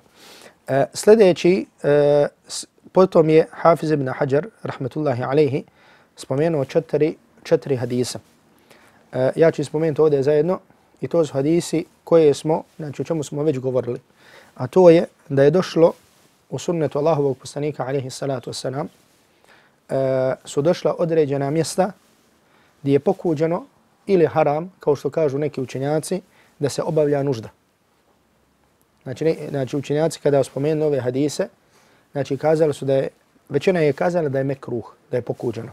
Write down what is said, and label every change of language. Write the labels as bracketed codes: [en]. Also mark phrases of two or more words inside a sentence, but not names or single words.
[bs] Sljedeći, potom je Hafiz ibn Hajar, [ar] رحمة الله عليه, [bs] spomenuo četiri hadisa. Ja ću spomenuti ovdje zajedno i to su hadisi koje smo, znači o čemu smo već govorili. A to je da je došlo u sunnetu Allahovog poslanika [ar] عليه الصلاة والسلام, [bs] su došla određena mjesta gdje je pokuđeno ili haram, kao što kažu neki učenjaci, da se obavlja nužda. Znači učenjaci kada spomenu ove hadise, znači kazali su da je, većina je kazala da je mekruh, da je pokuđeno.